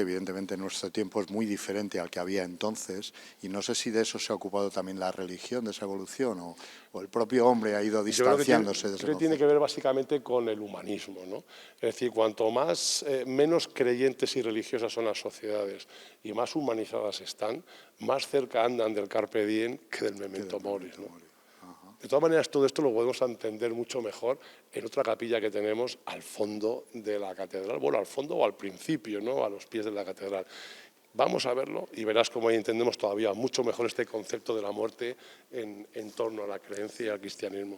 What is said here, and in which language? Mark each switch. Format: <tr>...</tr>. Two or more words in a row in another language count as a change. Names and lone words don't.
<es>Evidentemente en nuestro tiempo es muy diferente al que había entonces, y no sé si de eso se ha ocupado también la religión, de esa evolución, o el propio hombre ha ido distanciándose de ese concepto. Tiene que ver básicamente con el humanismo, ¿no? Es decir, cuanto menos creyentes y religiosas son las sociedades y más humanizadas están, más cerca andan del</es> <la>carpe diem</la> <es>que del</es> <la>memento mori,</la> <es>¿no? De todas maneras, todo esto lo podemos entender mucho mejor en otra capilla que tenemos al fondo de la catedral, bueno, al fondo o al principio, ¿no? A los pies de la catedral. Vamos a verlo y verás cómo ahí entendemos todavía mucho mejor este concepto de la muerte en torno a la creencia y al cristianismo.</es>